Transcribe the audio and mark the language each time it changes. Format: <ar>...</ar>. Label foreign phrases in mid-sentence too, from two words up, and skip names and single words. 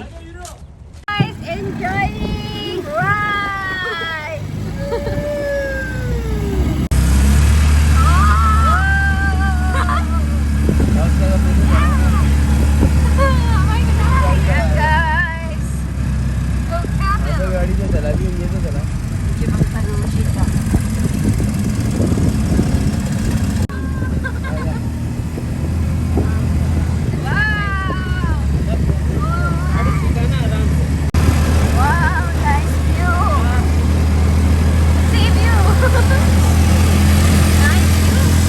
<en>Guys, enjoying ride!</en> <tl>Ayan guys.</tl> <hi>गाड़ी जो चला भी ये तो चला</hi> <en>Wow, nice view. Sea view. Nice view.</en>